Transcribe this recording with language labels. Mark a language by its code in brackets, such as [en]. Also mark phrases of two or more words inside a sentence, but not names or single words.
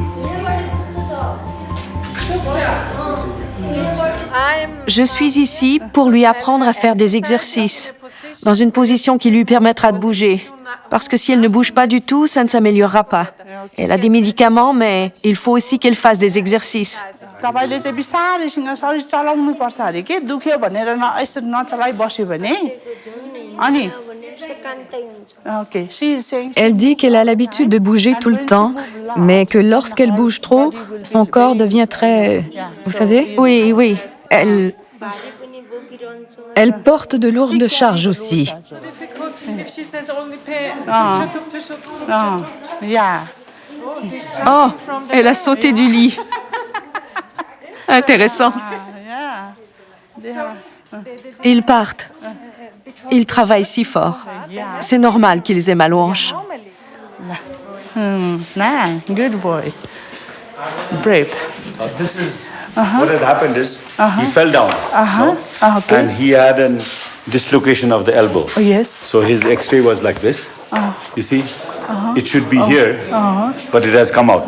[fr] Je suis ici pour lui apprendre à faire des exercices, dans une position qui lui permettra de bouger. Parce que si elle ne bouge pas du tout, ça ne s'améliorera pas. Elle a des médicaments, mais il faut aussi qu'elle fasse des exercices. [ne] तपाईले चाहिँ बिस्तारैसँग शरीर चलाउनु पर्छ अरे के दुख्यो भनेर यसो नचलाइ बस्यो भने अनि [fr] Elle dit qu'elle a l'habitude de bouger tout le temps, mais que lorsqu'elle bouge trop, son corps devient très... Vous savez? Oui, oui. Elle porte de lourdes charges aussi. Oh, elle a sauté du lit. Intéressant. Ils partent. Ils travaillent si fort. C'est normal qu'ils aient mal aux hanches. [en] Good boy. Brave. This is what had happened is he fell down, no? Okay. And he had a dislocation of the elbow. Oh, yes. So his X-ray was like this. You see, it should be here, but it has come out.